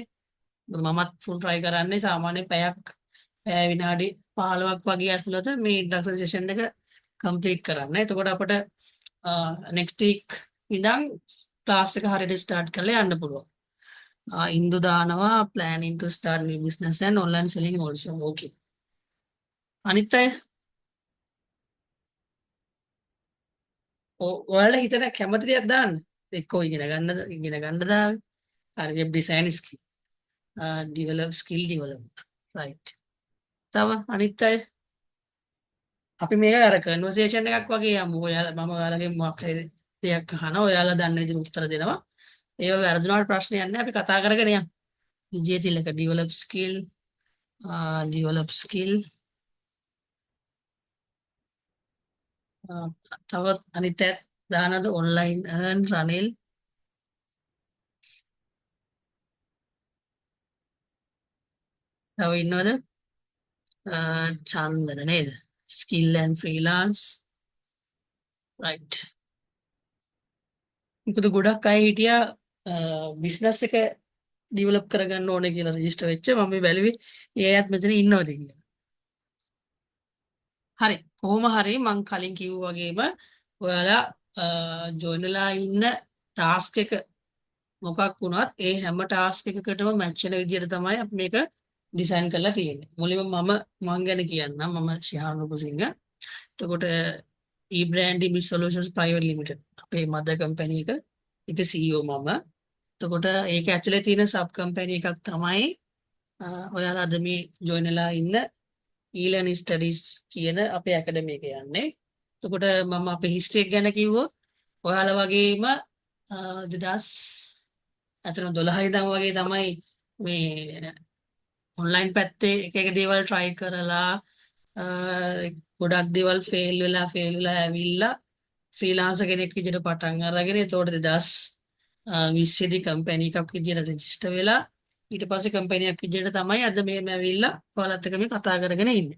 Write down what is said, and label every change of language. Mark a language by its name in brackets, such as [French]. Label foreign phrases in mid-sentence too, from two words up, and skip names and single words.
[Sinhala] මමත් ෆුල් ට්‍රයි කරන්නේ සාමාන්‍ය පැය විනාඩි 15ක් වගේ ඇතුළත මේ ඉන්ඩක්ෂන් සෙෂන් එක කම්ප්ලීට් කරන්න. එතකොට අපිට [English] next week [Sinhala] ඉඳන් ක්ලාස් එක හරියට ස්ටාර්ට් කරලා යන්න පුළුවන්. [English] ඉන්දු දානවා planning to start new business and online selling also. Okay. [Sinhala] අනිත් අය ඔයාලා හිතන කැමති දෙයක් දාන්න. එක්කෝ ඉගෙන ගන්න දාවේ. හරි [English] web design skill. Develop skill develop. Right. [Sinhala] තව අනිත් අය අපි මේක අර කන්වර්සේෂන් එකක් වගේ යමු. මම ඔයාලගෙන් මොකක් හරි දෙයක් අහනවා. ඔයාලා දන්න විදිහට උත්තර දෙනවා. ඒව වැරදුනාට ප්‍රශ්නයක් නැහැ. අපි කතා කරගෙන යමු. විජේ තිලක [English] develop skill [Sinhala] තවත් අනිත් අය දානද [English] online earn [Sinhala] රනිල් තව ඉන්නවද? චන්දන නේද? [English] skill and freelance. right. [Sinhala] මොකද ගොඩක් අය හිටියා බිස්නස් එක ඩිවලොප් කරගන්න ඕනේ කියලා රෙජිස්ටර් වෙච්ච මම මේ බැලුවේ ඒ අයත් මෙතන ඉන්නවද කියලා. හරි කොහොම හරි මං කලින් කිව්වා වගේම ඔයාලා ජොයින් වෙලා ඉන්න ටාස්ක් එක මොකක් වුණත් ඒ හැම ටාස්ක් එකකටම මැච් වෙන විදිහට තමයි අපි මේක ඩිසයින් කරලා තියෙන්නේ. මුලින්ම මම ගැන කියන්නම්. මම ශිහාන් රූපසිංහ. එතකොට e-branding business solutions private limited අපේ මදර් කම්පැනි එක ඒක CEO මම. එතකොට ඒක ඇතුලේ තියෙන සබ් කම්පැනි එකක් තමයි ඔයාලා අද මේ ජොයින් වෙලා ඉන්න e-learning studies කියන අපේ ඇකඩමි එක යන්නේ. එතකොට මම අපේ හිස්ටරි එක ගැන කිව්වොත් ඔයාලා වගේම 2012 ඉඳන් වගේ තමයි මේ ඔන්ලයින් පැත්තේ එක එක දේවල් try කරලා ගොඩක් දේවල් ෆේල් වෙලා ඇවිල්ලා ෆ්‍රීලාන්සර් කෙනෙක් විදිහට පටන් අරගෙන එතකොට 2020 දී කම්පැනි එකක් විදිහට රෙජිස්ටර් වෙලා ඊට පස්සේ කම්පැනි එකක් විදිහට තමයි අද මෙහෙම ඇවිල්ලා ඔයාලත් එක්ක මේ කතා කරගෙන ඉන්නේ.